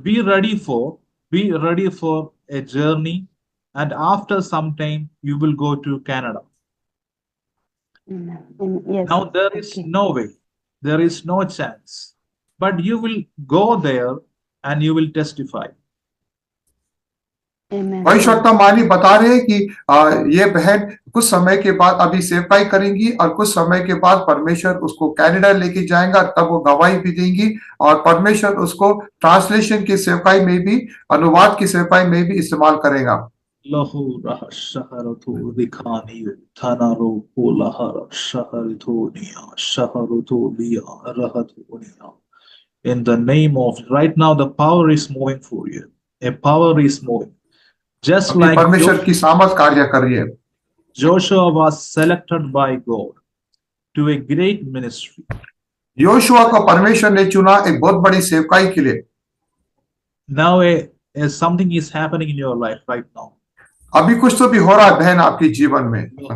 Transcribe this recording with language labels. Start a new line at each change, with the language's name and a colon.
English: be ready for a journey, and after some time you will go to Canada. Amen. Amen. Yes. Now there is Okay. no way, there is no chance, but you will go there and you will testify. Amen.
Hindi: भविष्यवक्ता मानी बता रहे हैं कि ये बहन कुछ समय के बाद अभी सेवकाई करेंगी और कुछ समय के बाद परमेश्वर उसको कनाडा लेके जाएगा, तब वो गवाही भी देंगी और परमेश्वर उसको ट्रांसलेशन की सेवकाई में भी, अनुवाद की सेवकाई में भी इस्तेमाल करेगा। लहु रह शहरथु दिखानी थनारो कोलहर शहरथुनिया शहरथुलिया रहथुनिया.
English: In the name of, right now the power is moving for you. A power is moving. Just like
Hindi: परमेश्वर की सामर्थ कार्य कर रही है।
English: Joshua was selected by God to a great ministry.
Hindi: Yoshua को परमेश्वर ने चुना एक बहुत बड़ी सेवकाई के लिए।
English: Now a something is happening in your life right now.
Hindi: अभी कुछ तो भी हो रहा है बहन आपके जीवन में.